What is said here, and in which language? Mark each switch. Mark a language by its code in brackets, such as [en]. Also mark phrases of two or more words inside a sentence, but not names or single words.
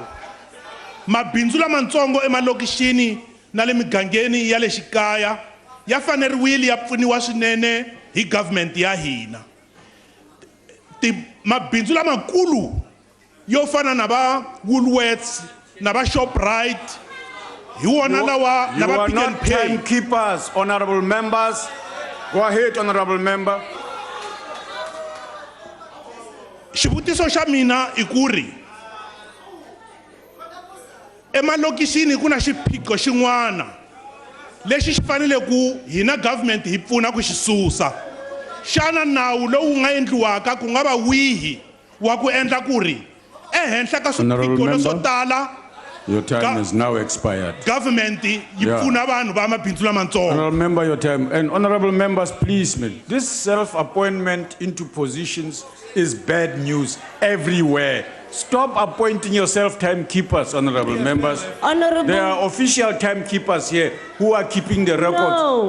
[ts] Mabindzu lamatsongo emalokixini na le migangeni ya le xikaya ya faneriwile ya pfuniwa swinene hi government ya hina. Mabindzu lamakulu yo fana na va Woolworths na va Shoprite hi wona lawa na va Pick n Pay. [en] Timekeepers, honorable members. Go ahead, honorable member. [ts] Xivutiso xa mina i ku ri emalokixini ku na xiphiqo xin'wana lexi xi fanele ku hina government hi pfuna ku xi susa. Xana nawu lowu nga endliwaka ku nga va wihi wa ku endla ku ri ehenhla ka swiphiqo leswo tala [en] Your time is now expired. [ts] government yi pfuna vanhu va mabindzu lamatsongo. [en] Honorable member, your time. And honorable members, please, man, this self-appointment into positions is bad news everywhere. Stop appointing yourself timekeepers, honorable members. There are official timekeepers here who are keeping the records.